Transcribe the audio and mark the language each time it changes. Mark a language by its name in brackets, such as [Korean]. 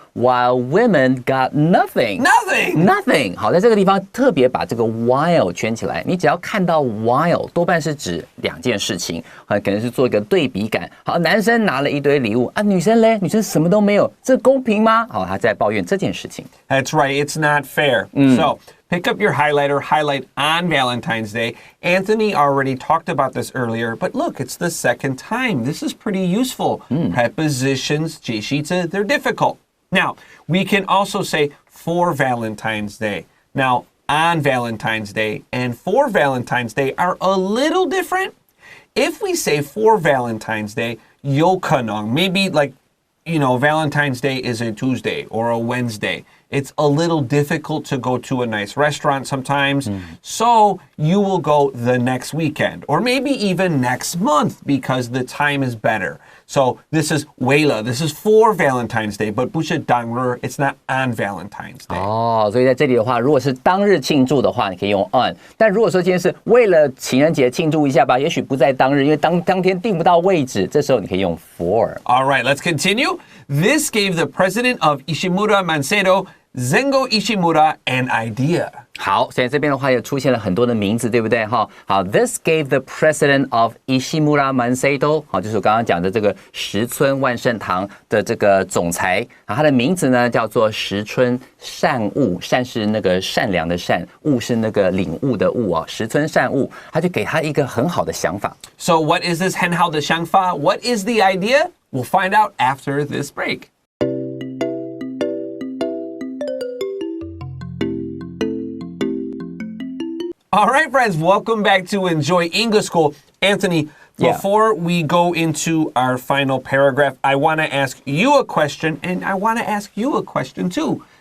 [English] While women got nothing. Nothing. [Chinese] 好，在这个地方特别把这个 while 圈起来。你只要看到 while， 多半是指2件事情，可能是做一个对比感。好，男生拿了一堆礼物啊，女生嘞，女生什么都没有，这公平吗？好，他在抱怨这件事情。 [English] That's right. It's not fair. So pick up your highlighter, highlight on Valentine's Day. Anthony already talked about this earlier, but look, it's the second time. This is pretty useful. Prepositions, 介系词, they're difficult. Now, we can also say for Valentine's Day. Now, on Valentine's Day and for Valentine's Day are a little different. If we say for Valentine's Day, [Chinese] 有可能, [English] maybe like, Valentine's Day is a Tuesday or a Wednesday. it's a little difficult to go to a nice restaurant sometimes. So you will go the next weekend or maybe even next month because the time is better. So this is [Chinese] 为了 [English] this is for Valentine's Day, but [Chinese] 不是当日 [English] it's not on Valentine's Day. [Chinese] 所以在这里的话，如果是当日庆祝的话，你可以用 on。但如果说今天是为了情人节庆祝一下吧，也许不在当日，因为当天订不到位置，这时候你可以用 for. [English] All right, let's continue. This gave the president of Ishimura Manseido, Zengo Ishimura, an idea. [Chinese] 好，所以这边的话也出现了很多的名字，对不对？好 ， [English] This gave the president of Ishimura Manseido， [Chinese] 好，就是我刚刚讲的这个石村万盛堂的这个总裁，他的名字呢叫做石村善悟，善是那个善良的善，悟是那个领悟的悟啊，石村善悟，他就给他一个很好的想法。 [English] So what is this [Chinese] 很好的想法? [English] What is the idea? We'll find out after this break. All right, friends, welcome back to Enjoy English School. Anthony, before we go into our final paragraph, I want to ask you a question, and I want to ask you a question too.